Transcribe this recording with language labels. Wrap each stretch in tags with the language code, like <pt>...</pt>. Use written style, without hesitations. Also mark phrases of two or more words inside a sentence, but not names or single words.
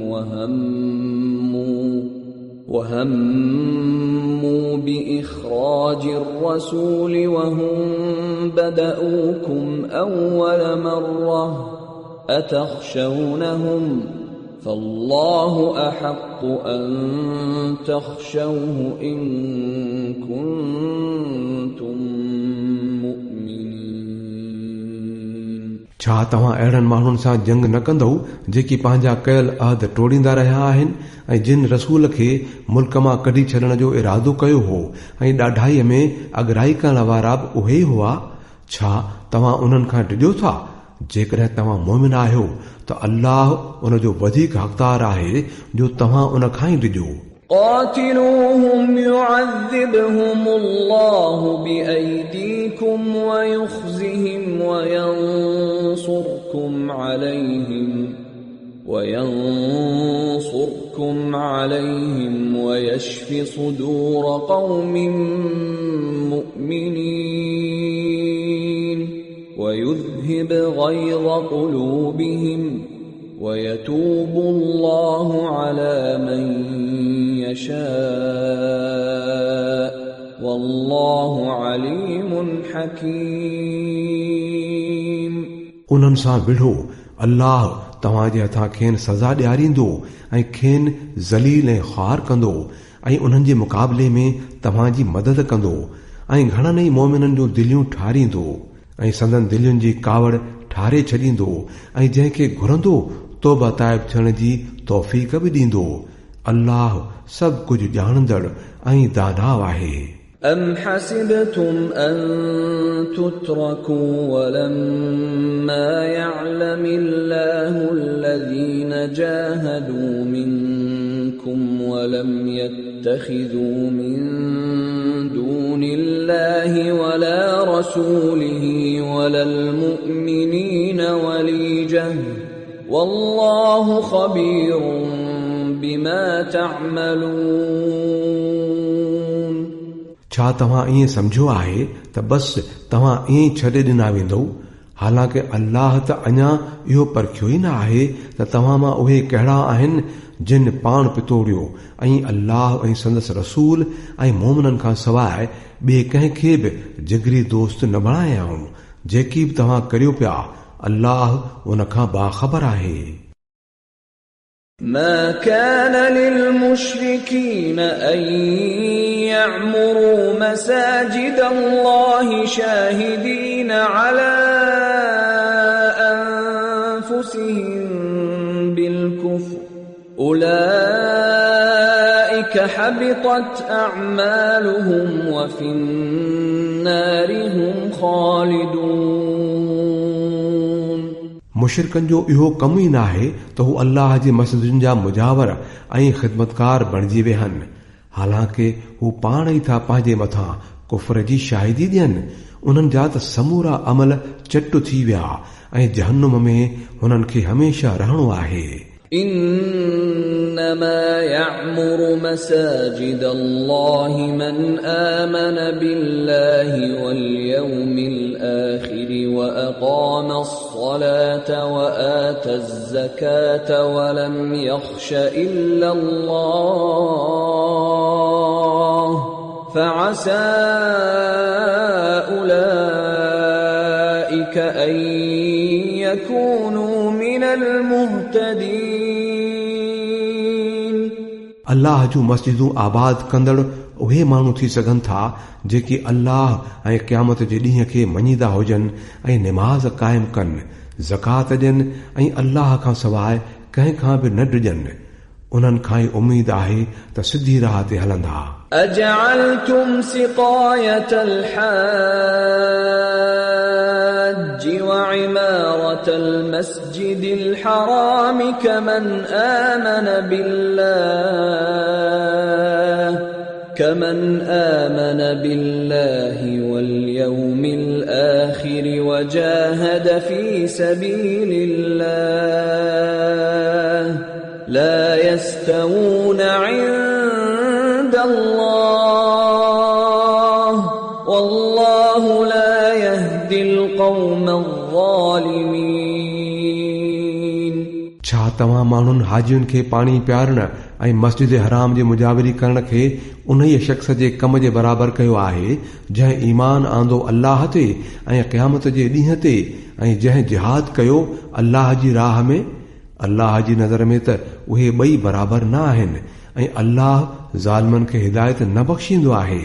<ar>وهموا بإخراج الرسول وهم بدؤوكم أول مرة أتخشونهم فالله أحق أن تخشوه إن كنتم</ar> <sd>छा तव्हां अहिड़नि माण्हुनि सां जंग न कंदव जेकी पंहिंजा कयल अहद टोड़ींदा रहिया आहिनि ऐं जिन रसूल खे मुल्क मां कढी छॾण जो इरादो कयो हो ऐं ॾाढाईअ में अगराई करण वारा बि उहे हुआ? छा तव्हां उन्हनि खां डिॼो था? जेकॾहिं तव्हां मोमिन आहियो त अल्लाह उन जो वधीक हक़दार आहे जो तव्हां उन खां ई डिॼो।</sd> <ar>قاتلوهم يعذبهم الله بأيديكم ويخزهم وينصركم عليهم ويشف صدور قوم مؤمنين ويذهب يذهب غيظ قلوبهم ويتوب الله على من يشاء والله عليم حكيم.</ar> <sd>उन्हनि सां विढ़ो, अल्लाह तव्हांजे हथां खेनि सज़ा ॾियारींदो ऐं खेनि ज़लील ऐं ख़ार कंदो ऐं उन्हनि जे मुक़ाबले में तव्हांजी मदद कंदो ऐं घणनि ई मोमिननि जूं दिलियूं ठारींदो ऐं संदन दिलियुनि जी कावड़ ठारे छॾींदो ऐं जंहिंखे घुरंदो तौबा ताइब थियण जी तौफ़ीक़ बि ॾींदो. अल्लाह सभु कुझु ॼाणंदड़ ऐं दाना आहे.</sd> <ar>أم حسبتم أن تتركوا ولما يعلم الله الذين جاهدوا منكم ولم يتخذوا من دون الله ولا رسوله ولا المؤمنين وليجة والله خبير بما تعملون.</ar> <sd>छा तव्हां ईअं सम्झो आहे त बस तव्हां ईअं छॾे ॾिना वेंदव? हालांकि अल्लाह त अञा इहो परखियो ई न आहे त तव्हां मां उहे कहिड़ा आहिनि जिन पाण पितोड़ियो ऐं अल्लाह ऐं संदसि रसूल ऐं मोमिननि खां सवाइ ॿिए कंहिंखे बि जिगरी दोस्त न बणायाऊं. जेकी बि तव्हां करियो पिया, अल्लाह उन खां बाख़बर आहे.</sd> <ar>ما كان للمشركين أن يعمروا مساجد الله شاهدين على أنفسهم بالكفر أولئك حبطت أعمالهم وفي النار هم خالدون.</ar> <sd>मुशरिकनि जो इहो कमु ई न आहे त हू अल्लाह जी मस्जिदुनि जा मुजावर ऐं ख़िदमतकार बणिजी वेहनि, हालांकि हू पाण ई था पंहिंजे मथां कुफर जी शाहिदी ॾियनि. उन्हनि जा त समूरा अमल चट थी विया ऐं जहन्नुम में हुननि खे हमेशह रहणो आहे.</sd> <ar>إنما يعمر مساجد الله من آمن بالله واليوم الآخر وأقام الصلاة وآتى الزكاة ولم يخش إلا الله فعسى أولئك أن يكونوا من المهتدين.</ar> <sd>अल्लाह जूं मस्जिदूं आबाद कंदड़ उहे माण्हू थी सघनि था जेकी अल्लाह ऐं क़यामत जे ॾींहं खे मञीदा हुजनि ऐं निमाज़ क़ाइमु कनि, ज़कात ॾियनि ऐं अल्लाह खां सवाइ कंहिं खां बि न डिॼनि. उन्हनि खां ई उम्मीद आहे त सिधी राह ते हलंदा.</sd> <ar>أجعلتم سقاية الحاج وعمارة المسجد الحرام كمن آمن بالله واليوم الآخر وجاهد في سبيل الله لا يستوون عند الله والله لا يهدي القوم الظالمين.</ar> <sd>छा तव्हां माण्हुनि हाजियुनि खे पाणी पियारण ऐं मस्जिद हराम जी मुजावरी करण खे उन ई शख़्स जे कम जे बराबरि कयो आहे जंहिं ईमान आंदो अल्लाह ते ऐं क़यामत जे ॾींहं ते ऐं जंहिं जिहाद कयो अल्लाह जी राह में? अल्लाह जी नज़र में त उहे ॿई बराबरि न आहिनि ऐं अल्लाह ज़ालिमनि खे हिदायत न बख़्शींदो आहे.</sd>